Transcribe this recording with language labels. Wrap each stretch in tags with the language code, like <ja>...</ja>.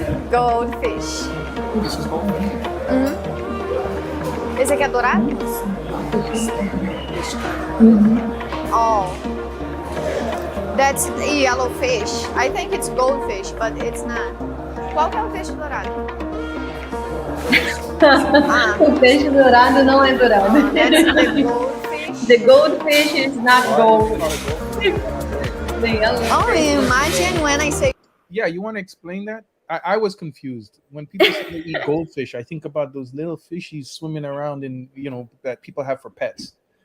<en>Goldfish.</en> <pt>Esse aqui é dourado?</pt> <en>Oh. That's yellow fish. I think it's goldfish, but it's not.</en> <pt>Qual que é o peixe dourado? O peixe dourado não é dourado.</pt> <en>That's the goldfish. The goldfish is not gold. Oh, imagine when I say... Yeah, you want to explain that? I was confused. When people say they eat goldfish, I think about those little fishies swimming around in, that people have for pets.</en>